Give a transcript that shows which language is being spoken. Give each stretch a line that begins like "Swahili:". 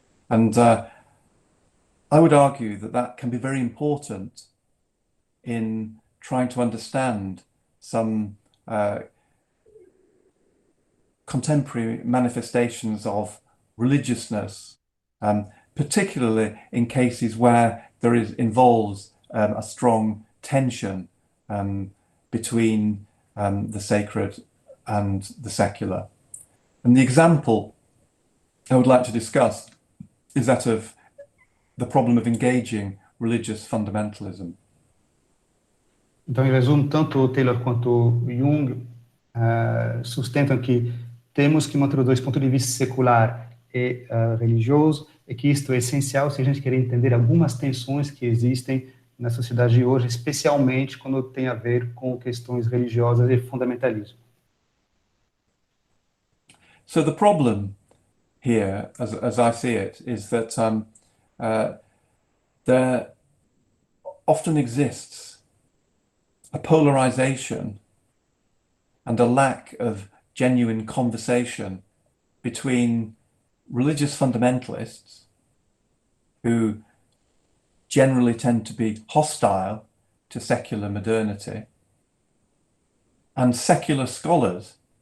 English: And I would argue that that can be very important in trying to understand some contemporary manifestations of religiousness, particularly in cases where there involves a strong tension between the sacred and the secular. And the example I would like to discuss is that of the problem of engaging religious fundamentalism.
Portuguese: Então, em resumo, tanto o Taylor quanto o Jung sustentam que temos que manter os dois pontos de vista secular e religioso, e que isto é essencial se a gente quer entender algumas tensões que existem na sociedade de hoje, especialmente quando tem a ver com questões religiosas e fundamentalismo.
English: So the problem here, as I see it, is that there often exists a polarization and a lack of genuine conversation between religious fundamentalists, who generally tend to be hostile to secular modernity, and secular scholars